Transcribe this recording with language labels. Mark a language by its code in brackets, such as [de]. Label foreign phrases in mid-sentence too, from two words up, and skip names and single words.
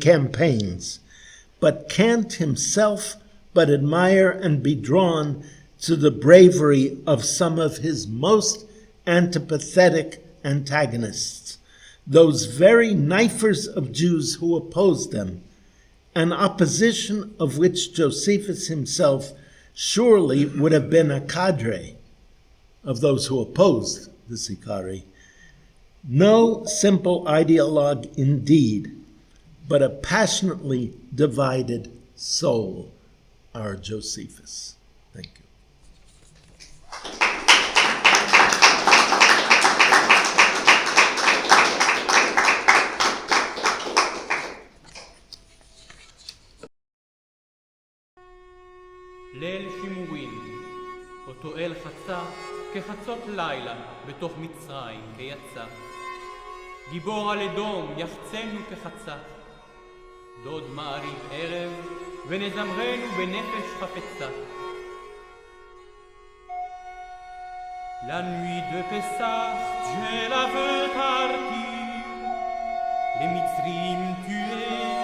[en] campaigns, but can't himself but admire and be drawn to the bravery of some of his most antipathetic antagonists, those very knifers of Jews who opposed them, an opposition of which Josephus himself surely would have been a cadre of those who opposed the Sicari. No simple ideologue indeed, but a passionately divided soul, our Josephus. Thank you. [he] ליל שימורים, אותו אל חצה כחצות לילה בתוך מצרים כיצא. גיבור על אדום יחצנו כחצה. דוד מעריב ערב ונזמרנו בנפש חפצה. [fr] La nuit de Pesah, Dieu la veut partir. Les Mitzrim tués